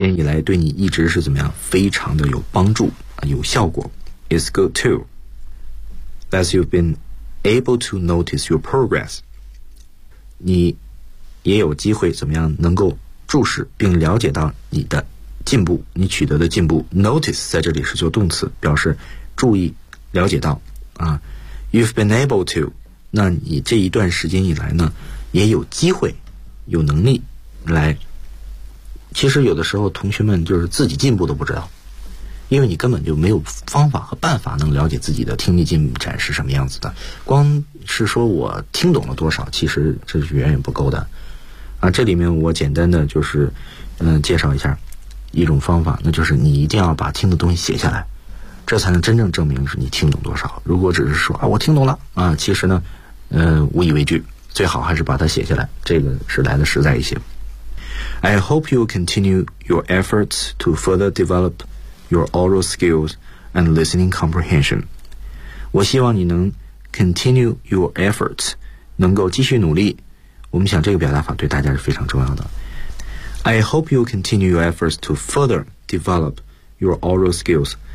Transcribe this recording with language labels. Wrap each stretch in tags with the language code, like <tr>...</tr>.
<zh>年以来对你一直是怎么样，非常的有帮助啊，有效果。</zh> <en>It's good too that you've been able to notice your progress.</en> <zh>你也有机会怎么样能够注视并了解到你的进步，你取得的进步。 Notice 在这里是做动词，表示注意、了解到啊。</zh> <en>You've been able to，</en> <zh>那你这一段时间以来呢，也有机会、有能力来。其实有的时候同学们就是自己进步都不知道，因为你根本就没有方法和办法能了解自己的听力进展是什么样子的，光是说我听懂了多少，其实这是远远不够的啊。这里面我简单的就是介绍一下一种方法，那就是你一定要把听的东西写下来，这才能真正证明是你听懂多少。如果只是说啊我听懂了啊，其实呢无以为据，最好还是把它写下来，这个是来的实在一些。</zh> <en>I hope you continue your efforts to further develop your oral skills and listening comprehension.</en> <zh>我希望你能</zh> <en>continue your efforts，</en> <zh>能够继续努力。我们想这个表达法对大家是非常重要的。</zh> <en>I hope you continue your efforts to further develop your oral skills.</en>